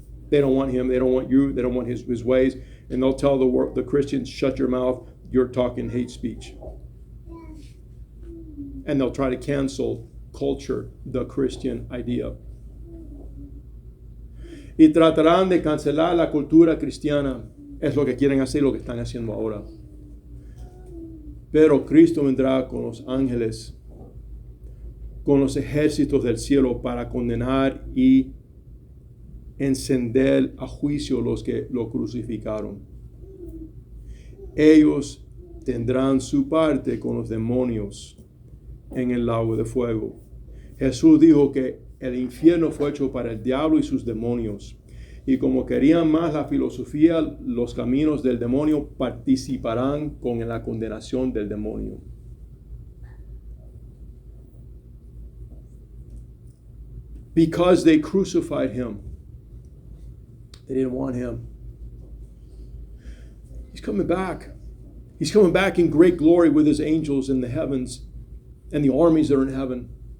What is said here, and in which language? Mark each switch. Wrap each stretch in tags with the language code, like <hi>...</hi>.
<en>They don't want him, they don't want you, they don't want his ways. And they'll tell the Christians, shut your mouth, you're talking hate speech. And they'll try to cancel culture, the Christian idea.</en> <es>Y tratarán de cancelar la cultura cristiana. Es lo que quieren hacer, lo que están haciendo ahora. Pero Cristo vendrá con los ángeles, con los ejércitos del cielo para condenar y encender a juicio los que lo crucificaron. Ellos tendrán su parte con los demonios en el lago de fuego. Jesús dijo que el infierno fue hecho para el diablo y sus demonios. Y como querían más la filosofía, los caminos del demonio, participarán con la condenación del demonio.</es> <en>Because they crucified him. They didn't want him. He's coming back. He's coming back in great glory with his angels in the heavens and the armies that are in heaven.</en>